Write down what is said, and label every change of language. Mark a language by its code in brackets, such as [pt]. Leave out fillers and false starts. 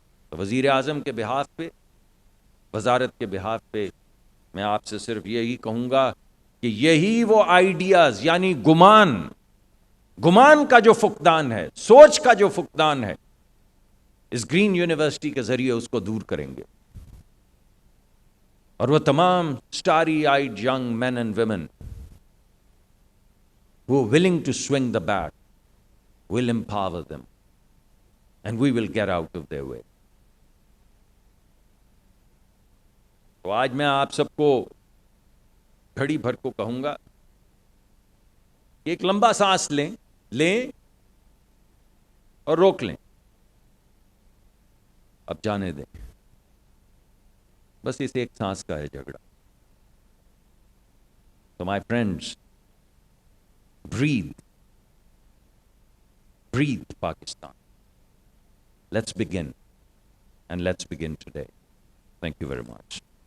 [ur] تو وزیر اعظم کے بہاف پہ, وزارت کے بہاف پہ میں آپ سے صرف یہی کہوں گا کہ یہی وہ آئیڈیاز, یعنی گمان کا جو فقدان ہے, سوچ کا جو فقدان ہے, اس گرین یونیورسٹی کے ذریعے اس کو دور کریں گے. اور وہ تمام [en] Starry eyed young men and women who are willing to swing the bat, will empower them and we will get out of their way. [ur] تو آج میں آپ سب کو گھڑی بھر کو کہوں گا کہ ایک لمبا سانس لیں اور روک لیں, اب جانے دیں, بس اس ایک سانس کا ہے جھگڑا. [en] تو my friends, breathe Pakistan. Let's begin, and let's begin today. Thank you very much.